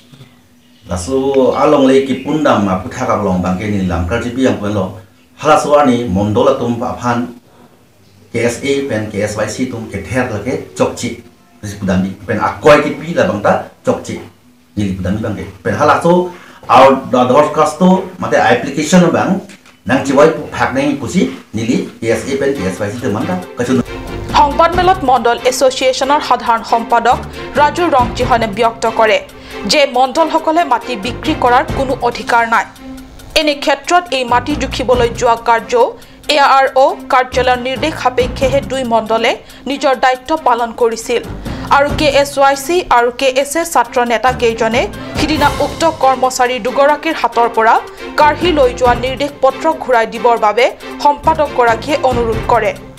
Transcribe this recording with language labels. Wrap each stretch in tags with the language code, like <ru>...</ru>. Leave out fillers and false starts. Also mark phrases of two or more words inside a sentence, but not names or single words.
<mjw>laso along le ki pundam ma puthak long bang ke ni lam klar ji yang pen lo hala so ani mondol tum pa phan KSA pen KSYC tum ke ther la ke chokchi ris pudami pen akoy ki pi la bang ta chokchi ni pudami bang ke pen hala so</mjw> <en>our broadcast</en> <mjw>to mate application bang nang chiwai phak nei pusi nili KSA pen KSYC te manta kachun</mjw> <as>সংবাদ মেলত মণ্ডল এছ'চিয়েশ্যনৰ সাধাৰণ সম্পাদক ৰাজু ৰংচিহনে ব্যক্ত কৰে যে মণ্ডলসকলে মাটি বিক্ৰী কৰাৰ কোনো অধিকাৰ নাই এনে ক্ষেত্ৰত এই মাটি জুখিবলৈ যোৱা কাৰ্য ARO কাৰ্যালয়ৰ নিৰ্দেশ সাপেক্ষেহে দুই মণ্ডলে নিজৰ দায়িত্ব পালন কৰিছিল আৰু KSYC আৰু KSৰ ছাত্ৰ নেতা কেইজনে সিদিনা উক্ত কৰ্মচাৰী দুগৰাকীৰ হাতৰ পৰা কাঢ়ি লৈ যোৱা নিৰ্দেশ পত্ৰ ঘূৰাই দিবৰ বাবে সম্পাদকগৰাকীয়ে অনুৰোধ কৰে</as>